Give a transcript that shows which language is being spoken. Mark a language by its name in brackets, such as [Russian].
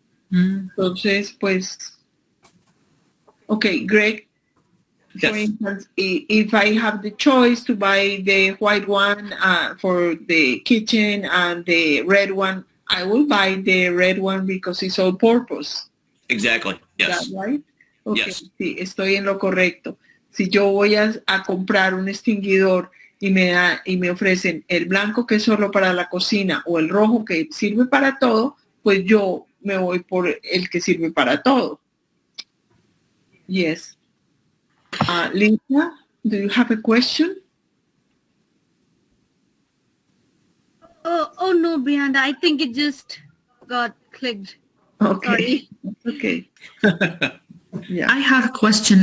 [Spanish] Entonces, pues, [English] okay, Greg, for instance, if I have the choice to buy the white one for the kitchen and the red one, I will buy the red one because it's all purpose. Exactly. Yes. Is that right? Okay. Yes. [Spanish] Sí, estoy en lo correcto. Si yo voy a comprar un extinguidor y me ofrecen el blanco que es solo para la cocina o el rojo que sirve para todo, pues yo me voy por el que sirve para todo. [English] Yes. Lisa, do you have a question? Oh no, Brianda, I think it just got clicked. Okay. Sorry. Okay. Yeah. I have a question.